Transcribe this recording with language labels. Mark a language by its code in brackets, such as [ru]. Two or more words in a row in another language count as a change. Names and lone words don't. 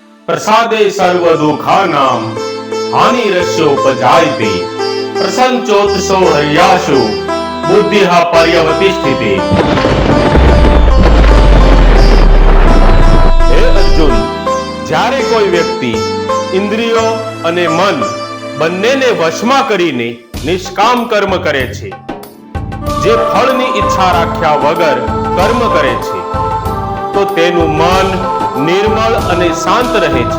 [sa] प्रसादे सर्व दुःखानां हानिरस्योपजायते प्रसंचोत्सो हर्याशु बुद्धिः पर्यवतिष्ठिते। [gu] હે અર્જુન, જ્યારે કોઈ વ્યક્તિ ઇન્દ્રિયો અને મન બંનેને વશમાં કરીને નિષ્કામ કર્મ કરે છે, જે ફળની ઈચ્છા રાખ્યા વગર કર્મ કરે છે, તો તેનું મન નિર્મળ અને શાંત રહે છે।